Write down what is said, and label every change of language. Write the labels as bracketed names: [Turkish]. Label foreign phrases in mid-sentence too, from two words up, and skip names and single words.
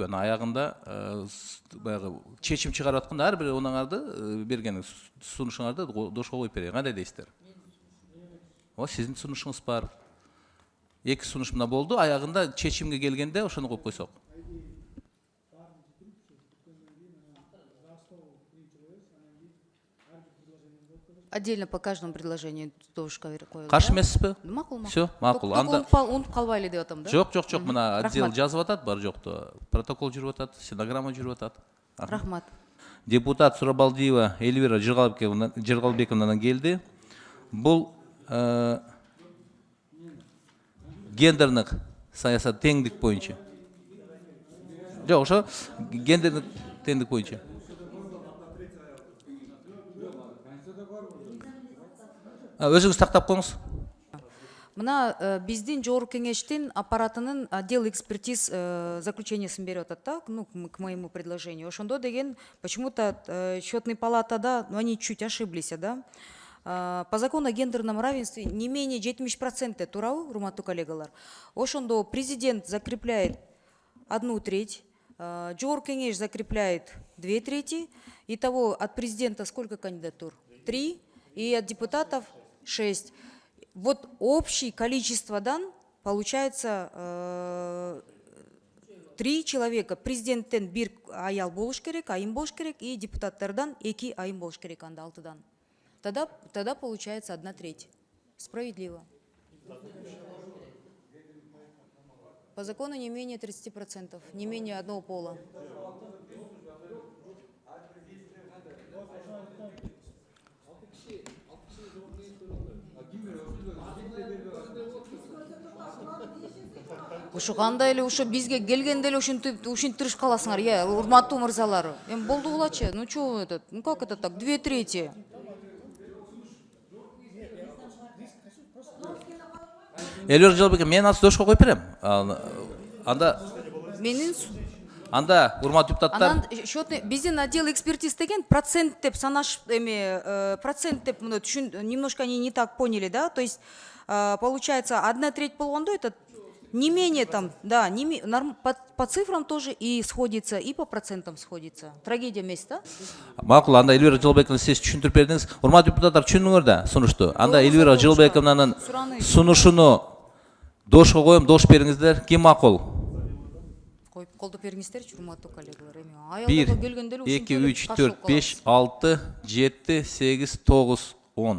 [Kyrgyz] Анан аягында баягы чечим чыгарып атканда ар бир онаңарды берген сунушуңарды добушка коюп берейин. Кандай дейсиздер? Сиздин сунушуңуз бар. Эки сунуш мына болду, аягында чечимге келгенде ошону коюп койсок. [Russian] Отдельно по каждому предложению [Kyrgyz] дошка коюлат. Каршы эмессизби? Макул, макул. Все, макул. Анда Унутуп калбайлы деп атам да. жоқ, мына отдел Рахмат. жазып атат, бар жоқты. Протокол жүрүп атат, стенограмма жүрүп атат. Рахмат. Депутат Сурабалдиева Эльвира Жыргалбековнадан келди. Бул гендердик саясат теңдик боюнча. Жок, ошо гендердик теңдик боюнча. Өзүңүз тактап коюңуз. Мына биздин жогорку кеңештин аппаратынын [Russian] отдел экспертиз [Kyrgyz] заключениясын берип атат да, [Russian] ну, к моему предложению. [Kyrgyz] Ошондо деген [Russian] почему-то счетный палатада, ну, они чуть ошиблись, да. По закону о гендерном равенстве не менее 70% туравы, [Kyrgyz] урматтуу коллегалар. [Russian] Ошондо президент закрепляет 1/3, жогорку кеңеш закрепляет 2/3. Итого от президента сколько кандидатур? 3, и от депутатов 6. Вот общее количество дан получается 3 человека. [Kyrgyz] Президенттен бир аял болуш керек, айым болуш керек, и депутаттардан 2 айым болуш керек, анда 6-дан. [Russian] Тогда получается 1/3. Справедливо. По закону не менее 30%, не менее одного пола. [Kyrgyz] Ушу кандай эле ушу бизге келгенде эле ушинтип тырышып каласыңар, урматтуу мырзалар. Эми болду булачы. [Russian] Ну что этот? Ну как это так? 2/3. [Kyrgyz] Эльвира Жыргалбекова, мен азыр дошко коюп берем. Анда урматтуу депутаттар. Анан счетный биздин [Russian] отдел экспертиз [Kyrgyz] деген процент деп санаш процент деп мына [Russian] немножко они не так поняли, [Kyrgyz] да? [Russian] То есть получается 1/3 болгондо это не менее там, да, по цифрам тоже и сходится, и по процентам сходится. [Kyrgyz] Трагедия эмес, да? Макул, анда Эльвира Жыргалбековна сиз түшүндүрүп бердиңиз. Урматтуу депутаттар түшүндүңөр да сунушту. Анда Эльвира Жыргалбековнанын сунушуну дошко коем, дош бериңиздер. Ким макул? Коюп колдоп бериңиздерчи, урматтуу коллегалар. 1, 2, 3, 4, 5, 6, 7, 8, 9, 10.